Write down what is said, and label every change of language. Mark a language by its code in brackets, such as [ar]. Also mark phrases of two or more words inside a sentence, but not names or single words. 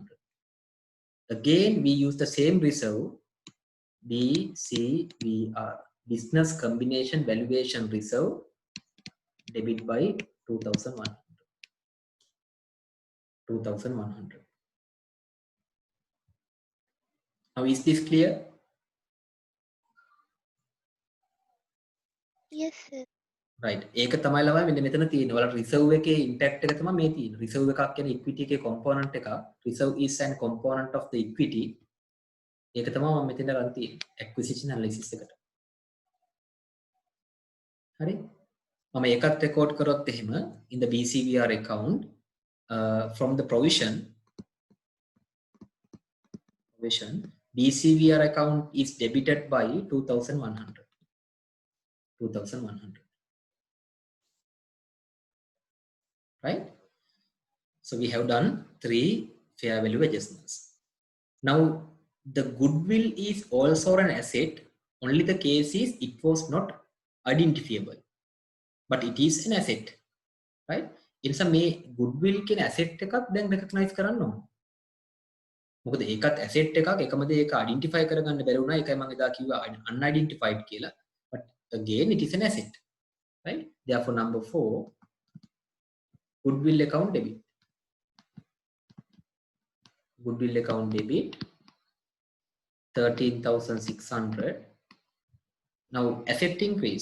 [en] Again, we use the same reserve, BCVR, business combination valuation reserve, debit by 2,100. 2,100. Now, is this clear? Yes, sir. Right. [si] ඒක තමයි ළමයි මෙන්න මෙතන තියෙන්නේ. ඔයාලා රිසර්ව් එකේ ඉම්පැක්ට් එක තමයි මේ තියෙන්නේ. රිසර්ව් එකක් කියන්නේ ඉක්විටි එකේ කොම්පොනන්ට් එකක්. [en] රිසර්ව් is an component of the equity. [si] ඒක තමයි මම මෙතන ගන්න තියෙන්නේ. [en] acquisition analysis [si] එකට. හරි? මම ඒකත් රෙකෝඩ් කරොත් එහෙම [en] in the BCVR account from the provision BCVR account is debited by 2,100. 2,100. Right? So we have done 3 fair value adjustments. Now, the goodwill is also an asset. Only the case is it was not identifiable, but it is an asset, right? In some way, goodwill can asset [si] එකක් දැන් [en] recognize [si] කරන්න ඕන. මොකද ඒකත් asset එකක් එකමද ඒක identify කරගන්න බැරි වුණා. ඒකයි මම එදා කිව්වා unidentified කියලා. [en] But again, it is an asset, right? Therefore, number 4, goodwill account debit. Goodwill account debit 13,600. Now, asset increase.